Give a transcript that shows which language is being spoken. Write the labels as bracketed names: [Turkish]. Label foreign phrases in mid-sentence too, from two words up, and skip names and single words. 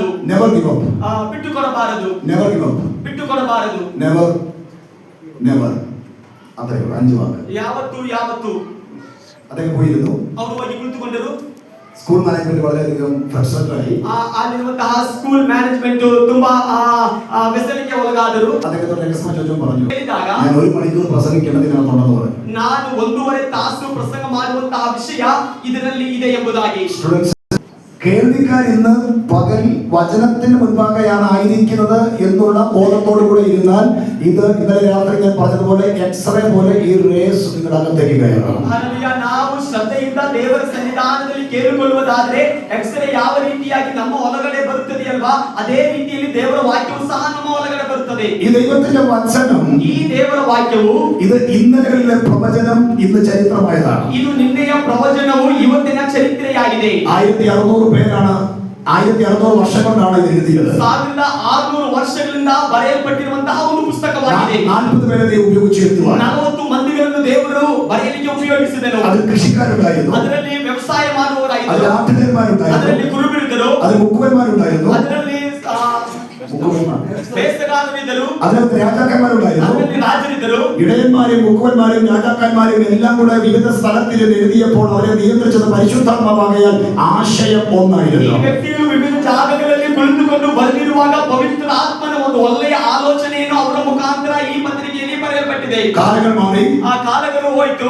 [English] never give up. [Kannada] ಬಿಟ್ಟು ಕೊಡಬಾರದು. [English] never give up. [Kannada] ಬಿಟ್ಟು ಕೊಡಬಾರದು. [Malayalam] നെവർ അത്രേ 5 വാക്ക്. [Kannada] ಯಾವತ್ತು [Malayalam] അദ്ദേഹം പോയിരുന്നു. [Kannada] ಅವರು ಹೋಗಿ ಕುಳಿತುಕೊಂಡರು. [English] school management [Malayalam] വളരെയധികം ഫ്രസ്ട്രേറ്റഡ് ആയി. [Kannada] ಅಲ್ಲಿರುವಂತಹ [English] school management [Kannada] ತುಂಬಾ ವ್ಯಸನಕ್ಕೆ ಒಳಗಾದರು. [Malayalam] അദ്ദേഹത്തോട് രഹസ്യം ചോദിച്ചു പറഞ്ഞു, [Kannada] ಹೇಳಿದಾಗ [Malayalam] ഞാൻ 1 മണിക്കൂർ പ്രസംഗിക്കേണ്ടതിനകത്തുണ്ടെന്ന് പറഞ്ഞു. [Kannada] ನಾನು 1.5 ತಾಸು ಪ್ರಸಂಗ ಮಾಡುವಂತಹ ವಿಷಯ ಇದರಲ್ಲಿ ಇದೆ ಎಂಬುದಾಗಿ. [Malayalam] കേൾവിക്കാർ ഇന്ന് പകൽ വചനത്തിന് മുൻപാകെയാണ് ആയിരിക്കുന്നത് എന്നുള്ള ബോധത്തോടു കൂടെ ഇരുന്നാൽ ഇത് ഇന്നലെ രാത്രി ഞാൻ പറഞ്ഞതുപോലെ എക്സ്റേ പോലെ ഈ റേസ് നിങ്ങളുടെ അകത്തേക്ക് കയറണം. [Kannada] ನಾವು ಶ್ರದ್ಧೆಯಿಂದ ದೇವರ ಸನ್ನಿಧಾನದಲ್ಲಿ ಕೇಳಿಕೊಳ್ಳುವುದಾದ್ರೆ ಎಕ್ಸ್ರೇ ಯಾವ ರೀತಿಯಾಗಿ ನಮ್ಮ ಒಳಗಡೆ ಬರುತ್ತದೆ ಅಲ್ವಾ, ಅದೇ ರೀತಿಯಲ್ಲಿ ದೇವರ ವಾಕ್ಯವು ಸಹ ನಮ್ಮ ಒಳಗಡೆ ಬರುತ್ತದೆ. [Malayalam] ഈ ദൈവത്തിന്റെ വചനം, [Kannada] ಈ ದೇವರ ವಾಕ್ಯವು [Malayalam] ഇത് ഇന്നലകളിലെ പ്രവചനം ഇന്ന് ചരിത്രമായതാണ്. [Kannada] ಇದು ನಿನ್ನೆಯ ಪ್ರವಚನವು ಇವತ್ತಿನ ಚರಿತ್ರೆಯಾಗಿದೆ. [Malayalam] 1600 പേരാണ് 1600 വർഷം കൊണ്ടാണ് ഇത് എഴുതിയത്. [Kannada] 1600 ವರ್ಷಗಳಿಂದ ಬರೆಯಲ್ಪಟ್ಟಿರುವಂತಹ ಒಂದು ಪುಸ್ತಕವಾಗಿದೆ. [Malayalam] 40 പേരെ ദൈവം ഉപയോഗിച്ചു. [Kannada] 40 ಮಂದಿಗಳನ್ನು ದೇವರು ಬರೆಯಲಿಕ್ಕೆ ಉಪಯೋಗಿಸಿದನು. [Malayalam] അതിൽ കൃഷിക്കാരുണ്ടായിരുന്നു, [Kannada] ಅದರಲ್ಲಿ ವ್ಯವಸಾಯ ಮಾಡುವವರಾಗಿದ್ದರು, [Malayalam] അതിൽ ആട്ടിടയന്മാരുണ്ടായിരുന്നു, [Kannada] ಅದರಲ್ಲಿ ಕುರುಬರಿದ್ದರು, [Malayalam] അതിൽ മുക്കുവന്മാരുണ്ടായിരുന്നു, [Kannada] ಅದರಲ್ಲಿ ಬೇಸಗಾರರಿದ್ದರು, [Malayalam] അതിനകത്ത് രാജാക്കന്മാരുണ്ടായിരുന്നു, [Kannada] ಅದರಲ್ಲಿ ರಾಜರಿದ್ದರು. [Malayalam] ഇടയന്മാരും മുക്കുവന്മാരും രാജാക്കന്മാരും എല്ലാം കൂടെ വിവിധ സ്ഥലത്തിൽ എഴുതിയപ്പോൾ അവരെ നിയന്ത്രിച്ചത് പരിശുദ്ധാത്മാവാകയാൽ ആശയം ഒന്നായിരുന്നു. [Kannada] ಈ ವ್ಯಕ್ತಿಗಳು ವಿವಿಧ ಜಾಗಗಳಲ್ಲಿ ಕುಳಿತುಕೊಂಡು ಬರೆದಿರುವಾಗ ಪವಿತ್ರ ಆತ್ಮನ ಒಂದು ಒಳ್ಳೆಯ ಆಲೋಚನೆಯನ್ನು ಅವರ ಮುಖಾಂತರ ಈ ಪತ್ರಿಕೆ ಸಮಯ ಪಟ್ಟಿದೆ. ಕಾಲಗಳು ಮಾರಿ ಆ ಕಾಲಗಳು ಹೋಯಿತು.